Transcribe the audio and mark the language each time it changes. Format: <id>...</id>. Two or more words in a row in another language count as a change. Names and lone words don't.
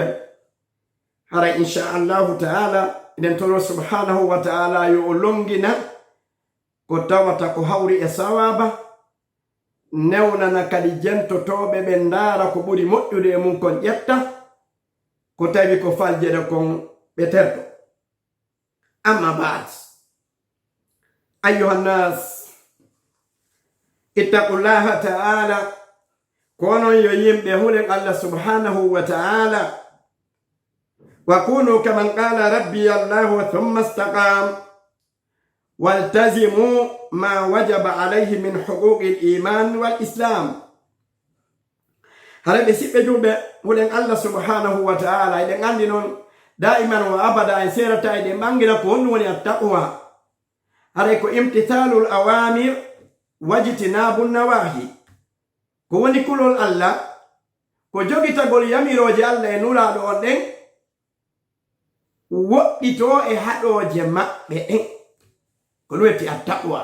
<ff>Haray</ff> <ar>إن شاء الله تعالى</ar> <ff>iden toro</ff> <ar>سبحانه وتعالى</ar> <ff>yo o longina ko tawata ko hawri e sawaba newnana kadi jentotoɓe ɓe ndaara ko ɓuri moƴƴude e mum kon ƴetta ko tawi ko faljede kon ɓe terto.</ff> <ar>أما بعد أيها الناس اتقوا الله تعالى,</ar> <ff>konon yo yimɓe hulen</ff> <ar>الله سبحانه وتعالى وكونوا كمن قال ربي الله ثم استقام والتزموا ما وجب عليه من حقوق الإيمان والإسلام.</ar> <ff>Hare ɓe siɓɓe julɓe hulen Allah</ff> <ar>سبحانه وتعالى</ar> <ff>eɗen andi noon</ff> <ar>دائما وأبدا</ar> <ff>en serata eɗen ɓangina ko honɗum woni attaqwa. Hare ko</ff> <ar>امتثال الأوامر واجتناب النواهي,</ar> <ff>ko woni kulol Allah, ko jogitagol yamiroje Allah e nulaɗo on ɗen, woɗɗito e haɗoje maɓɓe en, ko luweti attaqwa.</ff>